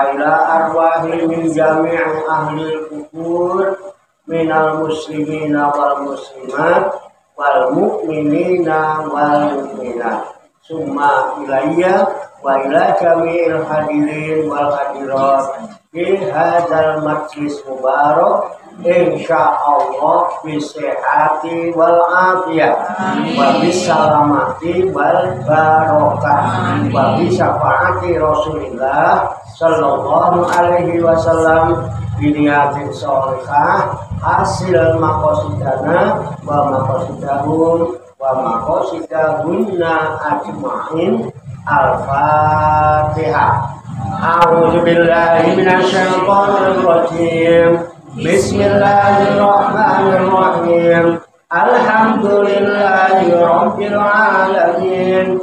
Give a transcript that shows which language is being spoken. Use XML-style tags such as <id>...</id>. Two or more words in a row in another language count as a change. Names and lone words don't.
<ar>إلى أرواح من جميع أهل القبور من المسلمين والمسلمات والمؤمنين وال مؤمنات ثم إليّ وإلى جميع الحاضرين والحاضرات في هذا المجلس مبارك إن شاء الله بالصحة والعافية وبالسلامة والبركة وبشفاعة رسول الله صلى الله عليه وسلم بنية صالحة حاصل مقاصدنا ومقاصدهم ومقاصدهن أجمعين. Al-Fatihah. أعوذ بالله من الشيطان الرجيم. بسم الله الرحمن الرحيم الحمد لله رب العالمين.</ar>